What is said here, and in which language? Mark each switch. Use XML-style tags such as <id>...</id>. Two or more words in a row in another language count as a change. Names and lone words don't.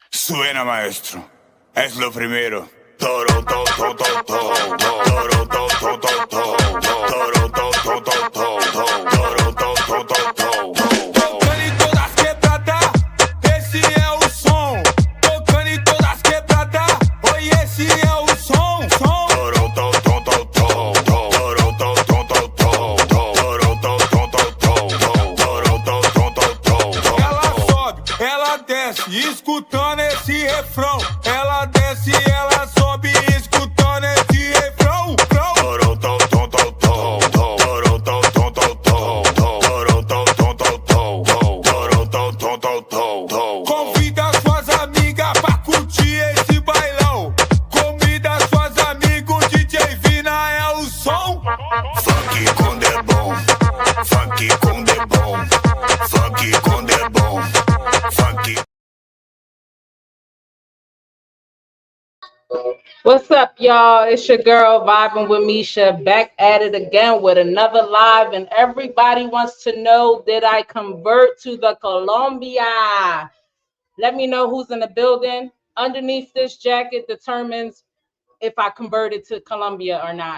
<es>Suena, maestro. Es lo primero. Toro, to, to, to, to, toro, to, to, to, to, toro, to, to, to, to, toro, to, to, to, to.</es> <pt>Tocando em todas quebradas, esse é o som. Tocando em todas quebradas, oi, esse é o som. Toro, to, to, to, to, toro, to, to, to, to, toro, to, to, to, to, toro, to, to, to, to. Ela sobe, ela desce, escutando esse refrão. Ela desce, ela sobe, escutando esse refrão. Toro, to, to, to, to, toro, to, to, to, to, toro, to, to, to, to, toro, to, to, to, to. Convida suas amigas pra curtir esse bailão. Convida suas amigas, DJ Vina é o som. Funk quando é bom, funk quando é bom, funk quando é bom, funk.</pt> <en>What's up, y'all? It's your girl vibing with Misha, back at it again with another live, and everybody wants to know, did I convert to the Colombia? Let me know who's in the building. Underneath this jacket determines if I converted to Colombia or not.</en>